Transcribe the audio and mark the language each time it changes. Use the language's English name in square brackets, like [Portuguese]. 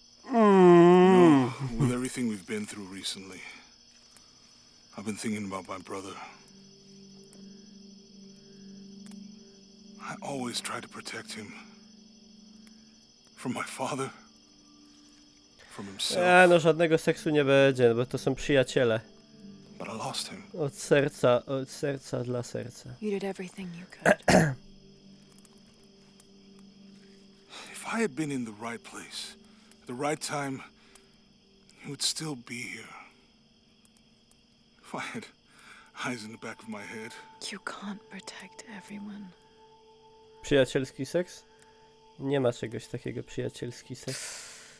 [English] No, with everything we've been through recently, I've been thinking about my brother. I always tried to protect him. From my father. From himself. [Polish] No żadnego seksu nie będzie, bo to są przyjaciele. [English] But I lost him. [Polish] Od serca dla serca. [English] You did everything you could. If I had been in the right place, at the right time, he would still be here. If I had eyes in the back of my head. You can't protect everyone. [Polish] Przyjacielski seks? Nie ma czegoś takiego, przyjacielski seks.